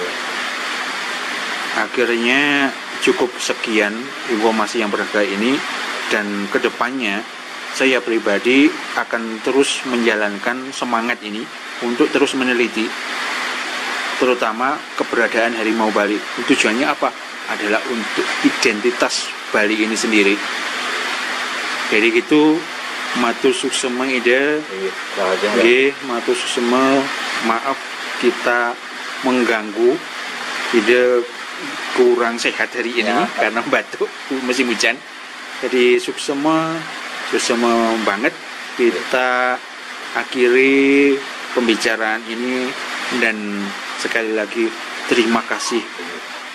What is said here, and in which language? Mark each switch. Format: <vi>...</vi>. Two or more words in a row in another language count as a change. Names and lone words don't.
<id>Akhirnya cukup sekian informasi yang berharga ini, dan kedepannya saya pribadi akan terus menjalankan semangat ini untuk terus meneliti terutama keberadaan harimau Bali. Tujuannya apa? Adalah untuk identitas Bali ini sendiri. Jadi gitu,</id> <ban>matur suksema ide. Nggih, matur suksema.</ban> <id>Maaf kita mengganggu, ide kurang sehat hari ini ya, karena batuk musim hujan. Jadi suksema banget kita akhiri pembicaraan ini, dan sekali lagi terima kasih</id>